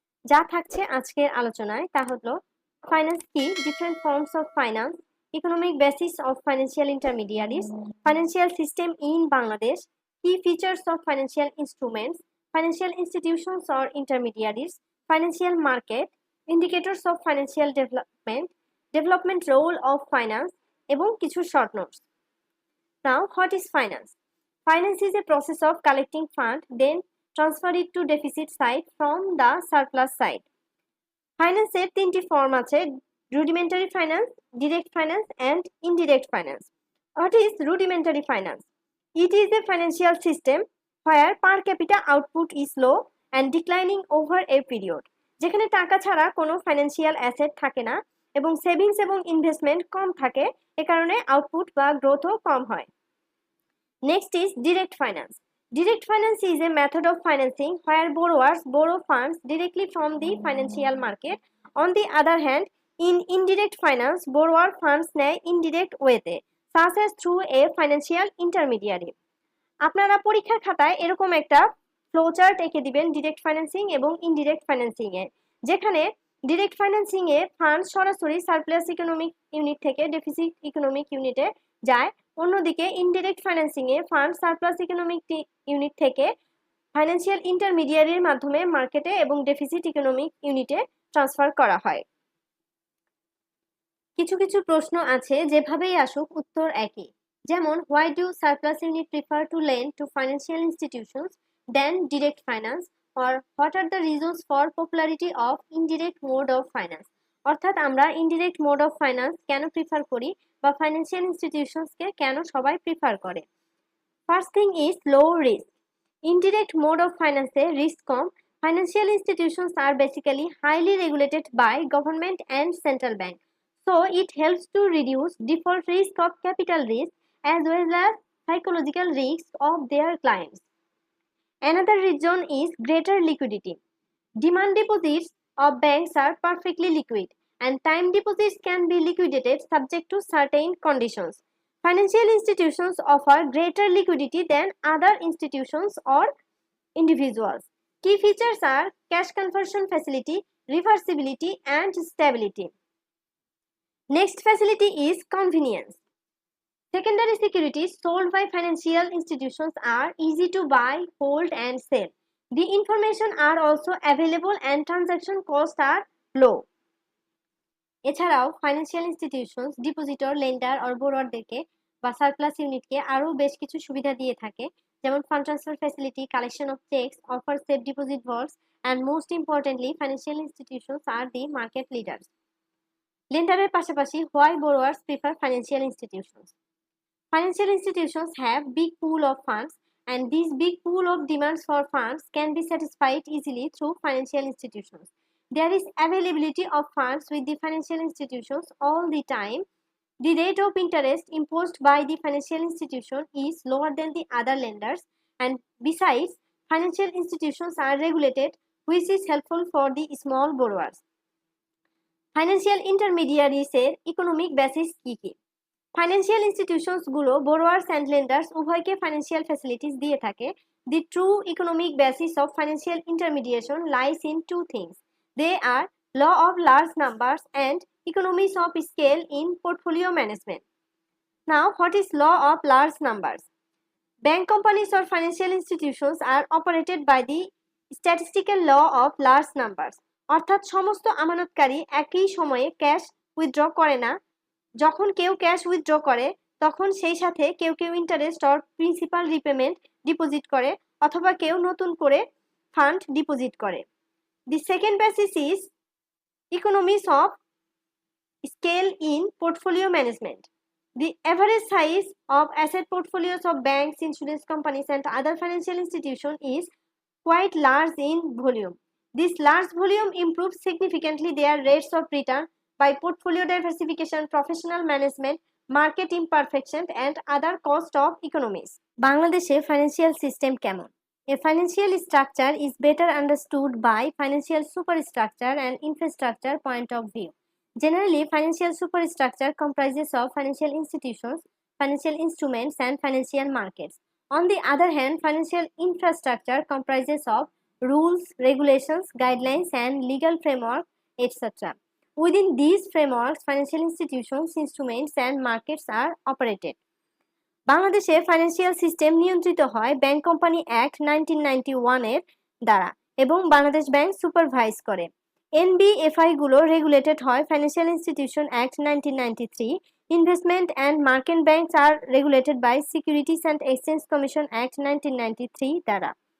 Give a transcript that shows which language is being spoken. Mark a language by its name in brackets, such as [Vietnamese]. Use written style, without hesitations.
[Bangla] যা থাকছে আজকের আলোচনায় তা হলো [English] Finance কি, different forms of finance, economic basis of financial intermediaries, financial system in Bangladesh, কি features of financial instruments, financial institutions or intermediaries, financial market, indicators of financial development, development role of finance, এবং কিছু short notes. Now, what is finance? Finance is a process of collecting fund, then transfer it to deficit side from the surplus side. Finance [Bangla] এর তিনটি form আছে: [English] rudimentary finance, direct finance, and indirect finance. What is rudimentary finance? It is a financial system where per capita output is low and declining over a period. [Bangla] যেখানে টাকা ছাড়া কোনো financial asset থাকে না এবং সেভিংস এবং investment কম থাকে, এ কারণে আউটপুট বা গ্রোথও কম হয়। [English] Next is direct finance. Direct finance is a method of financing where borrowers borrow funds directly from the financial market. On the other hand, in indirect finance, borrower funds নেয় indirect ওয়েতে, such as through a financial intermediary. [Bangla] আপনারা পরীক্ষার খাতায় এরকম একটা flow chart এঁকে দিবেন direct financing এবং ইনডিরেক্ট ফাইন্যান্সিং এ, যেখানে ডিরেক্ট ফাইন্যান্সিং এ ফান্ড সরাসরি সারপ্লাস ইকোনমিক ইউনিট থেকে ডেফিসিট ইকোনমিক ইউনিটে যায়, অন্যদিকে ইনডিরেক্ট ফাইন্যান্সিং এ ফান্ড সারপ্লাস ইকোনমিক ইউনিট থেকে ফাইন্যান্সিয়াল ইন্টারমিডিয়ারির মাধ্যমে মার্কেটে এবং ডেফিসিট ইকোনমিক ইউনিটে ট্রান্সফার করা হয়। কিছু কিছু প্রশ্ন আছে যেভাবেই আসুক উত্তর একই, যেমন [English] why do surplus unit prefer to lend to financial institutions than direct finance, or what are the reasons for popularity of indirect mode of finance। [Bangla] অর্থাৎ আমরা ইনডিরেক্ট মোড অফ ফাইন্যান্স কেন প্রিফার করি বা ফাইন্যান্সিয়াল ইনস্টিটিউশনসকে কেন সবাই prefer করে। [English] First thing is low risk. Indirect mode of ফাইন্যান্সে risk কম। Financial institutions are basically highly regulated by government and central bank, so it helps to reduce default risk of capital risk as well as psychological risks of their clients. Another reason is greater liquidity. Demand deposits of banks are perfectly liquid and time deposits can be liquidated subject to certain conditions. Financial institutions offer greater liquidity than other institutions or individuals. Key features are cash conversion facility, reversibility, and stability. Next facility is convenience. Secondary securities sold by financial institutions are easy to buy, hold, and sell. The information are also available and transaction costs are low. [Bangla] এছাড়াও financial institutions depositor, lender আর বোরোয়ারদেরকে বা surplus ইউনিটকে আরও বেশ কিছু সুবিধা দিয়ে থাকে, যেমন [English] Fund transfer facility, collection of cheques, offer safe deposit vaults, and most importantly financial institutions are the market leaders. [Bangla] লেন্ডারের পাশাপাশি [English] Why borrowers prefer financial institutions. Financial institutions have big pool of funds, and this big pool of demands for funds can be satisfied easily through financial institutions. There is availability of funds with the financial institutions all the time. The rate of interest imposed by the financial institution is lower than the other lenders, and besides, financial institutions are regulated, which is helpful for the small borrowers. Financial intermediaries [Bangla] এর economic basis কি কি? Financial institutions গুলো বোরোয়ার্স and লেন্ডার্স উভয়কে financial facilities দিয়ে থাকে। [English] The true economic basis of financial intermediation lies in two things. They are law of large numbers and economies of scale in portfolio management. Now what is law of large numbers? Bank companies or financial institutions are operated by the statistical law of large numbers. [Bangla] অর্থাৎ সমস্ত আমানতকারী একই সময়ে cash withdraw করে না। যখন কেউ cash withdraw করে তখন সেই সাথে কেউ কেউ interest or principal repayment deposit করে, অথবা কেউ নতুন করে ফান্ড ডিপোজিট করে। [English] The second basis is economies of scale in portfolio management. The average size of asset portfolios of banks, insurance companies, and other financial institutions is quite large in volume. This large volume improves significantly their rates of return by portfolio diversification, professional management, market imperfection, and other cost of economies. [Bangla] বাংলাদেশে financial system কেমন? [English] A financial structure is better understood by financial superstructure and infrastructure point of view. Generally, financial superstructure comprises of financial institutions, financial instruments, and financial markets. On the other hand, financial infrastructure comprises of rules, regulations, guidelines, and legal framework, etc. Within these frameworks, financial institutions, instruments, and markets are operated. [Bangla] বাংলাদেশে financial system নিয়ন্ত্রিত হয় bank company act 1991 এর দ্বারা এবং Bangladesh bank supervise করে। NBFI গুলো regulated হয় financial institution act 1993। [English] Investment and market banks are regulated by securities and exchange commission act 1993 দ্বারা।